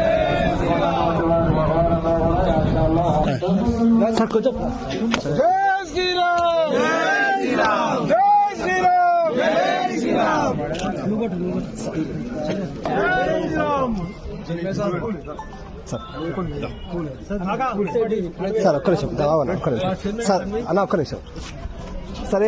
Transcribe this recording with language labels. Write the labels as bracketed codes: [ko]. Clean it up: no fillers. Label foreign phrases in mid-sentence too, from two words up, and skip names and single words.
[hi] सर कुछ जय श्री राम जय श्री राम जय श्री राम जय श्री राम जय श्री राम। [te] సార్ ఒక్క నిమిషం ఒక్క నిమిషం సార్ అన్న ఒక్క నిమిషం సరే